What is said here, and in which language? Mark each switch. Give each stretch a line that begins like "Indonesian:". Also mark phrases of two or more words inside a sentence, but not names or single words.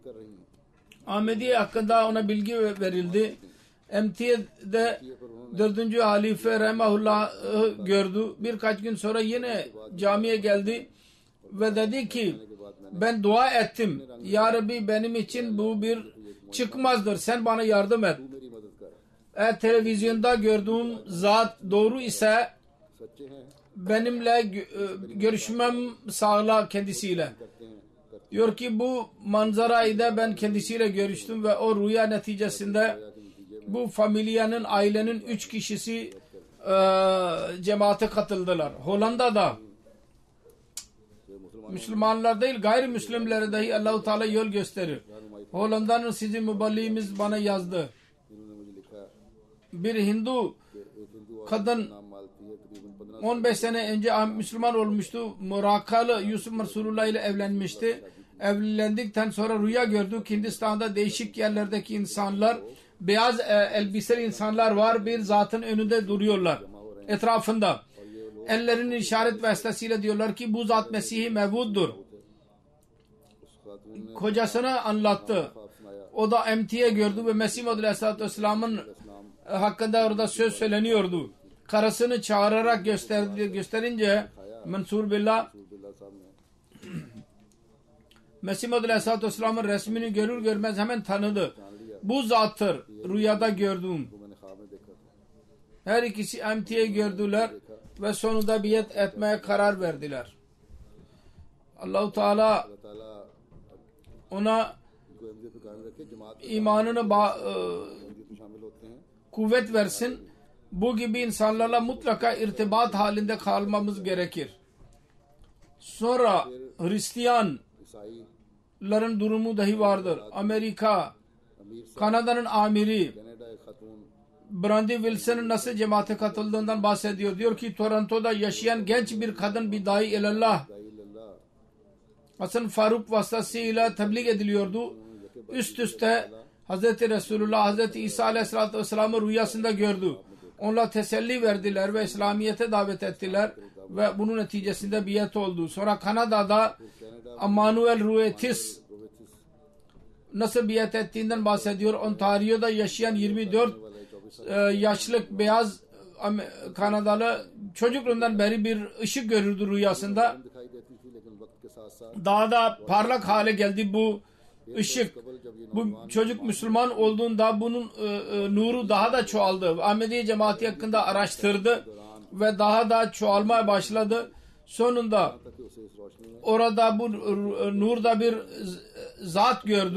Turkish: Ahmediye hakkında ona bilgi verildi. MT'de 4. halife Rahimahullah gördü. Birkaç gün sonra yine camiye geldi ve dedi ki ben dua ettim. Ya Rabbi benim için bu bir çıkmazdır. Sen bana yardım et.
Hindi: मेरी मदद कर
Turkish: Eğer televizyonda gördüğüm zat doğru ise
Hindi: सच्चे हैं
Turkish: benimle görüşmem sağla kendisiyle.
Hindi: करते हैं
Turkish: Diyor ki bu manzarayı da ben kendisiyle görüştüm ve o rüya neticesinde bu familyanın, ailenin 3 kişisi cemaate katıldılar. Hollanda'da Müslümanlar değil gayrimüslimlere dahi Allah-u Teala yol gösterir. Hollanda'nın sizin müballiğimiz bana yazdı.
Hindi: इन्होंने मुझे लिखा
Turkish: Bir Hindu
Hindi: एक हिंदू
Turkish: kadın
Hindi: नाम मालती है तकरीबन 15
Turkish: 15 sene önce Müslüman olmuştu. Murakalı Yusuf Resulullah ile evlenmişti. Evlendikten sonra rüya gördü. Hindistan'da değişik yerlerdeki insanlar, beyaz elbiseli insanlar var. Bir zatın önünde duruyorlar. Etrafında. Ellerinin işaret vasıtasıyla diyorlar ki bu zat Mesih-i Mevud'dur. Kocasına anlattı. O da MT'ye gördü ve Mesih Muhammed Aleyhisselatü Vesselam'ın hakkında orada söz söyleniyordu. Karısını çağırarak gösterince Mansur Billah
Hindi: अब्दुल्ला साहब ने
Turkish: Mesih Muhammed Aleyhisselatü Vesselam'ın resmini görür görmez hemen tanıdı. Bu zattır rüyada gördüğüm.
Hindi: मैंने ख्वाब में देखा था
Turkish: Her ikisi MT'ye gördüler. ve sonunda biat etmeye karar verdiler. Allah-u Teala
Hindi: अल्लाह ताला
Turkish: ona
Hindi: इनको अहमियत पे कायम रखे, जमात में
Turkish: imanını
Hindi: अहमियत में शामिल होते हैं.
Turkish: kuvvet versin. Bu gibi insanlarla mutlaka irtibat halinde kalmamız gerekir. Sonra Hristiyanların
Hindi: ईसाई
Turkish: durumu dahi vardır. Amerika,
Hindi: अमीर साहब
Turkish: Kanada'nın amiri
Hindi: कनाडा एक खातून
Turkish: Brandy Wilson'ın nasıl cemaate katıldığından bahsediyor. Diyor ki Toronto'da yaşayan genç bir kadın bir dahi ilallah
Hindi: दाई
Turkish: Hasan Faruk vasıtasıyla tebliğ ediliyordu. Üst üste Hz. Resulullah, Hz. İsa Aleyhisselatü Vesselam'ı rüyasında gördü. Onlar teselli verdiler ve İslamiyet'e davet ettiler ve bunun neticesinde biat oldu. Sonra Kanada'da Emmanuel Ruetis nasıl biat ettiğinden bahsediyor. Ontario'da yaşayan 24 yaşlık beyaz Kanadalı çocukluğundan beri bir ışık görürdü rüyasında.
Hindi: दिखाई देती थी, लेकिन वक्त के साथ साथ
Turkish: Daha da parlak hale geldi bu ışık. Bu çocuk Müslüman olduğunda bunun nuru daha da çoğaldı. Ahmediye cemaati hakkında araştırdı ve daha da çoğalmaya başladı. Sonunda
Hindi: कि उसे इस रोशनी में
Turkish: orada bu nurda bir zat gördü.